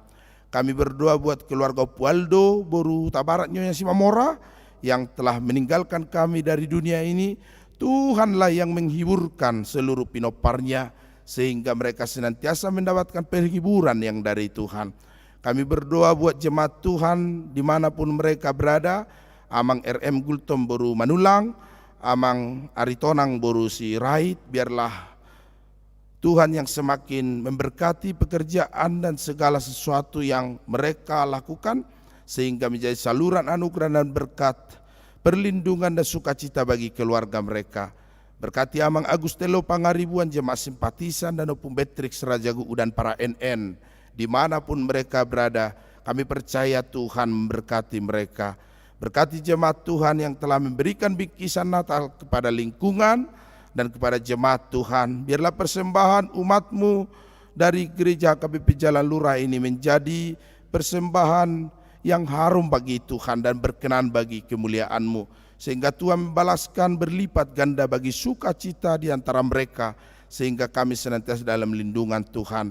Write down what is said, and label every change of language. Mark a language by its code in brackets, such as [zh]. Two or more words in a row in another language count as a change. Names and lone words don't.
[id] Kami berdoa buat keluarga Pualdo Boru Tabarat Nyonya Simamora yang telah meninggalkan kami dari dunia ini. Tuhanlah yang menghiburkan seluruh pinoparnya, sehingga mereka senantiasa mendapatkan penghiburan yang dari Tuhan. Kami berdoa buat jemaat Tuhan dimanapun mereka berada. Amang RM Gultom Boru Manulang, Amang Aritonang Boru Sirait, biarlah Tuhan yang semakin memberkati pekerjaan dan segala sesuatu yang mereka lakukan, sehingga menjadi saluran anugerah dan berkat, perlindungan dan sukacita bagi keluarga mereka. Berkati Amang Agustelo Pangaribuan, jemaat simpatisan dan Opung Betrix Rajagu dan para NN dimanapun mereka berada. Kami percaya Tuhan memberkati mereka. Berkati jemaat Tuhan yang telah memberikan bingkisan Natal kepada lingkungan dan kepada jemaat Tuhan. Biarlah persembahan umat-Mu dari gereja KBP Jalan Lurah ini menjadi persembahan yang harum bagi Tuhan dan berkenan bagi kemuliaan-Mu, sehingga Tuhan membalaskan berlipat ganda bagi sukacita di antara mereka, sehingga kami senantiasa dalam lindungan Tuhan.